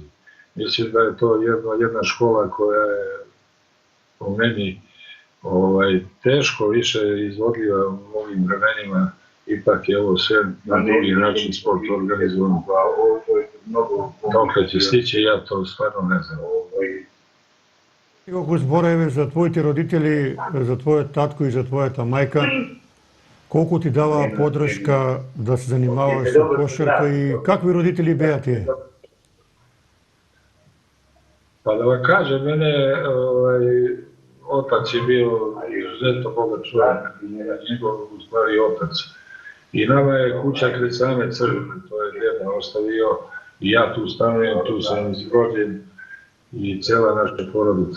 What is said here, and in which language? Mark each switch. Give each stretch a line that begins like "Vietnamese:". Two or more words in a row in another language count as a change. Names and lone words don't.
Serbian: Mislim da je to jedna škola koja je po meni teško više izvodljiva u ovim vremenima, ipak je ovo sve na drugi način sport organizovan. Dokle će stići, ja to stvarno ne znam.
Macedonian: Неколку зборови за твоите родители, за твојот татко и за твојата мајка. Колку ти дава подршка да се занимаваш со кошарка и какви родители беа тие?
Serbian: Pa da vam kažem, mene otac je bio izuzetno bogat čovjek, njegov u stvari otac. I nama je kuća kraj same crkve, to je deda ostavio i ja tu stanujem, tu sam rođen i cela naša porodica.